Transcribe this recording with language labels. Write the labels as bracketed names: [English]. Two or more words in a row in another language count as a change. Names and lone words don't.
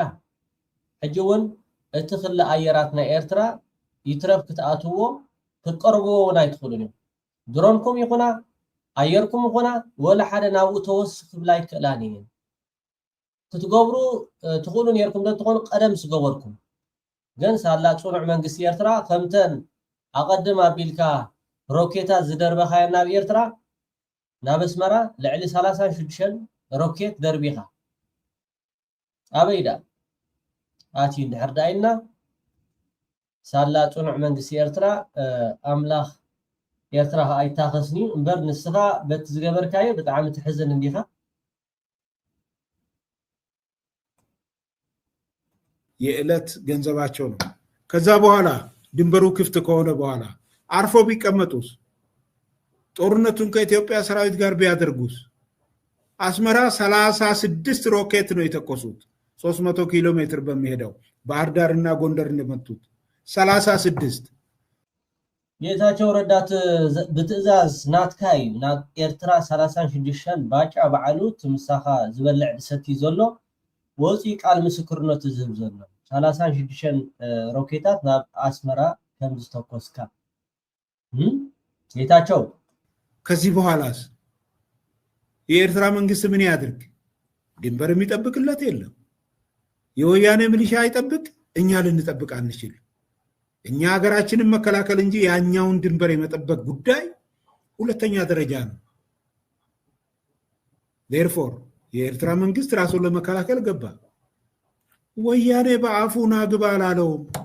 [Tigrinya] ሕጂ እውን እቲ ክለ ኣየራት ናይ ኤርትራ ይትረፍ ክትኣትዎ ክትቀርብዎ እውን ኣይትኽእሉን እዮም ድሮንኩም ይኹና ኣየርኩም ይኹና ወላ ሓደ ናብኡ ተወስኽ ክብላ ይክእላን እየን ክትገብሩ ትኽእሉ ነርኩም እንትኾኑ ቀደም ዝገበርኩም ግን ሳላ ፅኑዕ መንግስቲ ኤርትራ ከምተን ኣቐድም ኣቢልካ ሮኬታት ዝደርበኻዮ ናብ ኤርትራ ናብ ኣስመራ ልዕሊ 36 ሮኬት ደርቢኻ ኣበይዳ ኣትዩ እንድሕር ዳኢልና ሳላ ፅኑዕ መንግስቲ ኤርትራ ኣምላኽ ኤርትራ ኣይታኸስኒ እምበር ንስኻ በቲ ዝገበርካዮ ብጣዕሚ ትሕዝን እንዲኻ [Amharic] የዕለት ገንዘባቸው ነው። ከዛ በኋላ ድንበሩ ክፍት ከሆነ በኋላ አርፎ ቢቀመጡስ? ጦርነቱን ከኢትዮጵያ ሰራዊት ጋር ቢያደርጉስ? አስመራ 36 ሮኬት ነው የተኮሱት 300 ኪሎ ሜትር በሚሄደው ባህር ዳርና ጎንደር እንደመቱት 36 [Tigrinya] ጌታቸው ረዳት ብትእዛዝ ናትካይ ናብ ኤርትራ 36 ባጫ በዓሉ ትምሳኻ ዝበልዕ ሰቲ ዘሎ ወፂ ቃል ምስክርነቱ ዝህብ ዘሎ 36 ሮኬታት ናብ አስመራ ከም ዝተኮስካ ጌታቸው [Amharic] ከዚህ በኋላስ የኤርትራ መንግስት ምን ያድርግ? ድንበር የሚጠብቅለት የለም። የወያኔ ሚሊሻ አይጠብቅ፣ እኛ ልንጠብቅ አንችል። እኛ ሀገራችንን መከላከል እንጂ ያኛውን ድንበር የመጠበቅ ጉዳይ ሁለተኛ ደረጃ ነው። therefore የኤርትራ መንግስት ራሱን ለመከላከል ገባ። ወያኔ በአፉ ናግባ አላለውም።